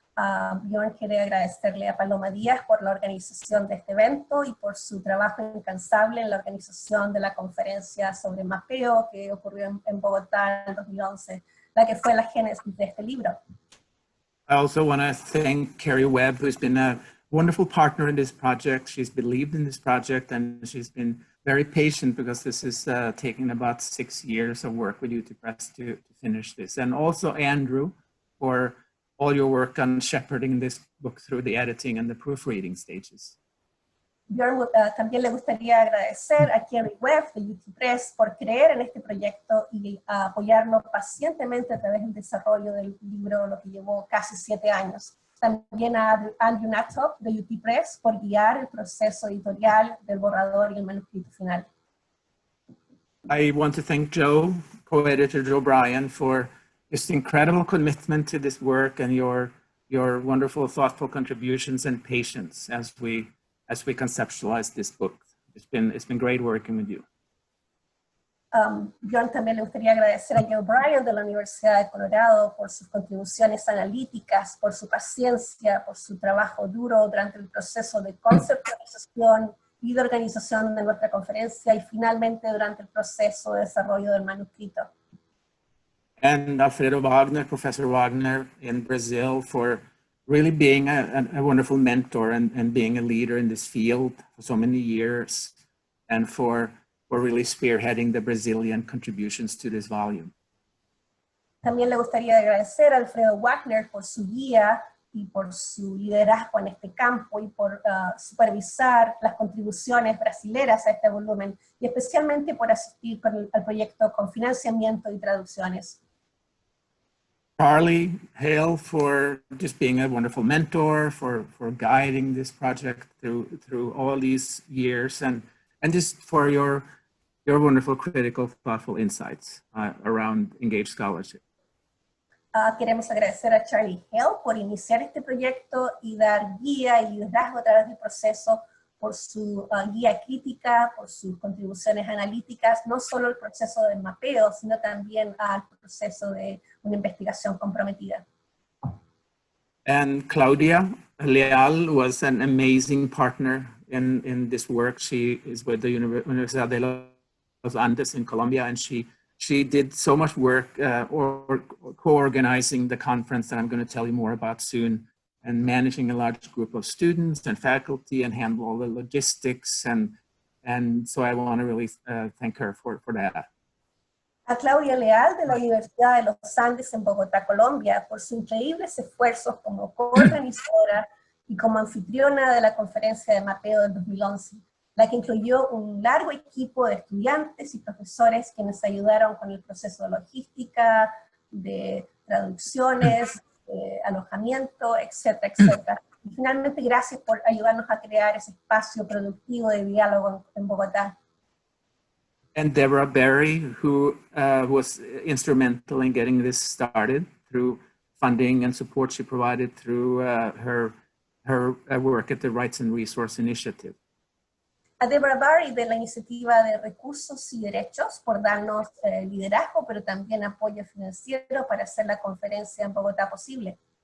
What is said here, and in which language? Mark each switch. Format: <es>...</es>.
<es>Bjørn quiere agradecerle a Paloma Diaz por la organización de este evento y por su trabajo incansable en la organización de la conferencia sobre mapeo que ocurrió en Bogotá en 2011, la que fue la génesis de este libro.</es> <en>I also want to thank Carrie Webb, who's been a wonderful partner in this project. She's believed in this project, and she's been very patient because this is taking about 6 years of work with UT Press to finish this. And also Andrew for all your work on shepherding this book through the editing and the proofreading stages.</en> <es>Bjørn también le gustaría agradecer a Carrie Webb de UT Press por creer en este proyecto y apoyarlo pacientemente a través del desarrollo del libro, lo que llevó casi 7 años. También a Andrew Nattop de UT Press por guiar el proceso editorial del borrador y el manuscrito final.</es> <en>I want to thank Joe, co-editor Joe Bryan, for just incredible commitment to this work and your wonderful, thoughtful contributions and patience as we conceptualize this book. It's been great working with you.</en> <es>Bjørn también le gustaría agradecer a Joe Bryan de la Universidad de Colorado por sus contribuciones analíticas, por su paciencia, por su trabajo duro durante el proceso de conceptualización y de organización de nuestra conferencia y finalmente durante el proceso de desarrollo del manuscrito.</es> <en>And Alfredo Wagner, Professor Wagner in Brazil, for really being a wonderful mentor and being a leader in this field for so many years, and for really spearheading the Brazilian contributions to this volume.</en> <es>También le gustaría agradecer a Alfredo Wagner por su guía y por su liderazgo en este campo y por supervisar las contribuciones brasileras a este volumen y especialmente por asistir al proyecto con financiamiento y traducciones.</es> <en>Charlie, Hale, for just being a wonderful mentor, for guiding this project through all these years, and just for your wonderful, critical, thoughtful insights around engaged scholarship.</en> <es>Queremos agradecer a Charlie Hale por iniciar este proyecto y dar guía y liderazgo a través del proceso, por su guía crítica, por sus contribuciones analíticas, no solo al proceso del mapeo, sino también al proceso de una investigación comprometida.</es> <en>And Claudia Leal was an amazing partner in this work. She is with the Universidad de los Andes in Colombia, and she did so much work or co-organizing the conference that I'm going to tell you more about soon, and managing a large group of students and faculty and handle all the logistics. And so I want to really thank her for that.</en> <es>A Claudia Leal de la Universidad de los Andes en Bogotá, Colombia, por sus increíbles esfuerzos como coorganizadora y como anfitriona de la conferencia de mapeo del 2011, la que incluyó un largo equipo de estudiantes y profesores quienes ayudaron con el proceso de logística, de traducciones, de alojamiento, etcétera, etcétera. Y finalmente, gracias por ayudarnos a crear ese espacio productivo de diálogo en Bogotá.</es> <en>And Deborah Berry, who was instrumental in getting this started through funding and support she provided through her work at the Rights and Resource Initiative.</en> <es>A Deborah Berry de la Iniciativa de Recursos y Derechos por darnos liderazgo, pero también apoyo financiero para hacer la conferencia en Bogotá posible.</es>